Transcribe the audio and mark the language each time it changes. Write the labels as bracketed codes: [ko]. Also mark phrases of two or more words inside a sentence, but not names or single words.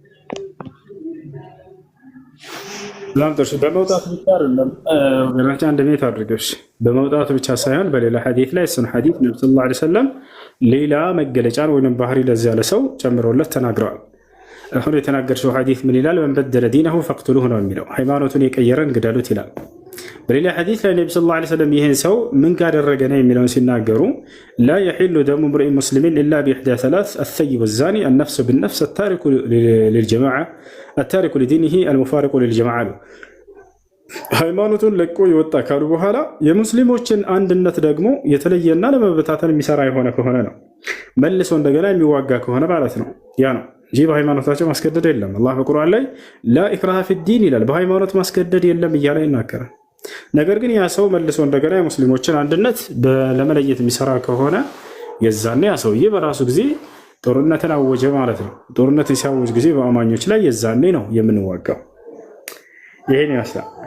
[am] በመውጣቱ ብቻ አይደለም ወገናችን አንድ ቤት አድርገሽ በመውጣቱ ብቻ ሳይሆን በሌላ ሐዲስ ላይ እሱን ሐዲስ ነብዩ [ar] صلى الله عليه وسلم [am] ሌላ መገለጫን ወይም ባህሪ ለዚህ ያለ ሰው ጨምሮለት ተናግረዋል። አሁን የተናገርሽው ሐዲስ ምን ይላል? [ar] من بدل دينه فاقتلوه [am] ነው የሚለው ሃይማኖቱን የቀየረን ግደሉት ይላል። በሌላ ሐዲስ ላይ ነብዩ [ar] صلى الله عليه وسلم [am] ይሄን ሰው ምን ካደረገ ነው የሚለውን ሲናገሩ [ar] لا يحل دم امرئ مسلم الا باحدى ثلاث الثيب والزاني النفس بالنفس التارك للجماعه التارك لدينه المفارق للجماعه [am] ሃይማኖቱን ለቆ ይወጣ ካሉ በኋላ የሙስሊሞችን አንድነት ደግሞ የተለየና ለመበታተን የሚሰራ የሆነ ከሆነ ነው መልሶ እንደገና የሚዋጋ ከሆነ ማለት ነው ያ ነው እንጂ በሃይማኖታቸው ማስገደድ የለም። አላህ በቁርአን ላይ [ar] لا إكراه في الدين [am] ይላል። በሃይማኖት ማስገደድ የለም እያለ ይናገራል። ነገር ግን ያ ሰው መልሶ እንደገና የሙስሊሞችን አንድነት ለመለየት የሚሰራ ከሆነ የዛኔ ያ ሰውዬ በራሱ ጊዜ ጦርነትን አወጀ ማለት ነው። ጦርነትን ሲያወጅ ጊዜ በአማኞች ላይ የዛኔ ነው የምንዋጋው። ይሄን ያስላ